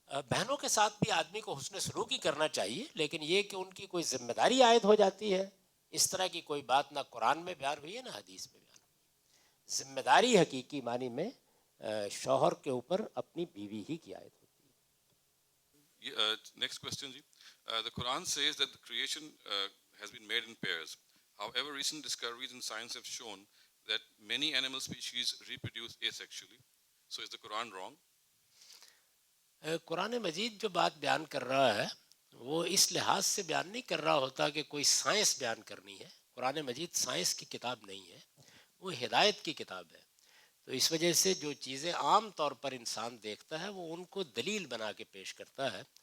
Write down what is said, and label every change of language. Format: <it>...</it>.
<ur>بہنوں کے ساتھ بھی آدمی کو حسن سلوک ہی کرنا چاہیے, لیکن یہ کہ ان کی کوئی ذمہ داری عائد ہو جاتی ہے, اس طرح کی کوئی بات نہ قرآن میں بیان ہوئی ہے نہ حدیث میں بیان ہوئی ہے. ذمہ داری حقیقی معنی میں شوہر کے اوپر اپنی بیوی ہی کی عائد ہوتی ہے.</ur> <en>Next question, ji. The Quran says that the creation has been made in pairs. However, recent discoveries in science have shown that many animal species reproduce asexually. So is the Quran wrong?</en> <ur>قرآن مجید جو بات بیان کر رہا ہے وہ اس لحاظ سے بیان نہیں کر رہا ہوتا کہ کوئی سائنس بیان کرنی ہے. قرآن مجید سائنس کی کتاب نہیں ہے, وہ ہدایت کی کتاب ہے. تو اس وجہ سے جو چیزیں عام طور پر انسان دیکھتا ہے وہ ان کو دلیل بنا کے پیش کرتا ہے.</ur>